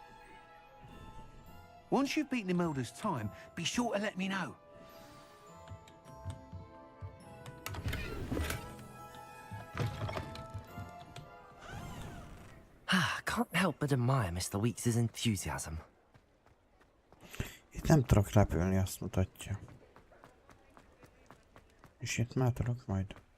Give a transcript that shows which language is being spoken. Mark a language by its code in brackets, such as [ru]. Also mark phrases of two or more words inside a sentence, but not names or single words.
[en] Once you've beaten Imelda's time, be sure to let me know. Can't help but admire Mr. Weeks' enthusiasm. [hu] Itt nem tudok repülni, azt mutatja. És itt már tudok majd.